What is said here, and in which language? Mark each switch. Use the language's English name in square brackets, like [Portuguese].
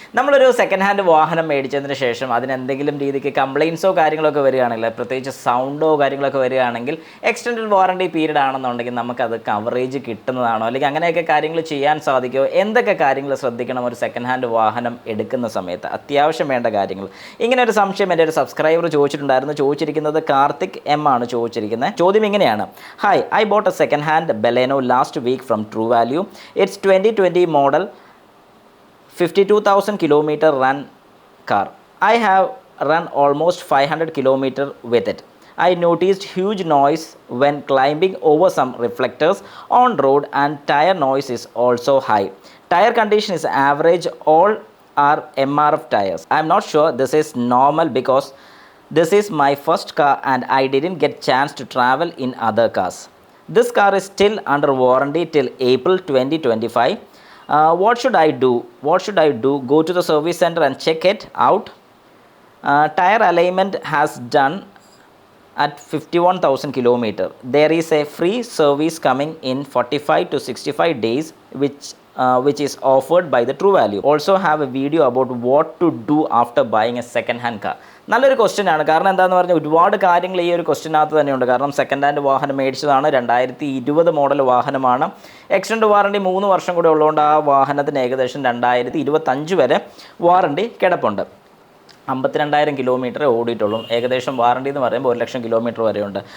[Malayalam] നമ്മളൊരു second hand വാഹനം മേടിച്ചതിന് ശേഷം അതിനെന്തെങ്കിലും രീതിക്ക് കംപ്ലയിൻസോ കാര്യങ്ങളൊക്കെ വരികയാണെങ്കിൽ, പ്രത്യേകിച്ച് സൗണ്ടോ കാര്യങ്ങളൊക്കെ വരികയാണെങ്കിൽ, എക്സ്റ്റൻഡഡ് വാറണ്ടി പീരീഡ് ആണെന്നുണ്ടെങ്കിൽ നമുക്കത് കവറേജ് കിട്ടുന്നതാണോ, അല്ലെങ്കിൽ അങ്ങനെയൊക്കെ കാര്യങ്ങൾ ചെയ്യാൻ സാധിക്കുമോ, എന്തൊക്കെ കാര്യങ്ങൾ ശ്രദ്ധിക്കണം ഒരു സെക്കൻഡ് ഹാൻഡ് വാഹനം എടുക്കുന്ന സമയത്ത്, അത്യാവശ്യം വേണ്ട കാര്യങ്ങൾ. ഇങ്ങനെ ഒരു സംശയം എൻ്റെ ഒരു സബ്സ്ക്രൈബർ ചോദിച്ചിരിക്കുന്നത് കാർത്തിക് എം ആണ് ചോദിച്ചിരിക്കുന്നത്. ചോദ്യം ഇങ്ങനെയാണ്: [English] Hi, I bought a second hand Baleno last week from True Value. It's 2020 model, 52,000 kilometer run car. I have run almost 500 kilometer with it. I noticed huge noise when climbing over some reflectors on road, and tire noise is also high. Tire condition is average. All are MRF tires. I am not sure this is normal because this is my first car and I didn't get chance to travel in other cars. This car is still under warranty till April 2025. What should I do? Go to the service center and check it out. Tire alignment has done at 51,000 kilometer. There is a free service coming in 45 to 65 days, which is offered by the True Value. Also have a video about what to do after buying a second hand car. [Malayalam] നല്ലൊരു question ആണ്. കാരണം എന്താണെന്ന് പറഞ്ഞാൽ ഒരുപാട് കാര്യങ്ങൾ ഈ ഒരു ക്വസ്റ്റ്യനകത്ത് തന്നെയുണ്ട്. കാരണം സെക്കൻഡ് ഹാൻഡ് വാഹനം മേടിച്ചതാണ്, 2020 മോഡൽ വാഹനമാണ്. എക്സ്റ്റൻഡ് വാറണ്ടി 3 വർഷം കൂടെ ഉള്ളതുകൊണ്ട് ആ വാഹനത്തിന് ഏകദേശം 2025 വരെ വാറണ്ടി കിടപ്പുണ്ട്. 52,000 കിലോമീറ്റർ ഓടിയിട്ടുള്ളൂ. ഏകദേശം വാറണ്ടി എന്ന് പറയുമ്പോൾ 1,00,000 കിലോമീറ്റർ വരെയുണ്ട്.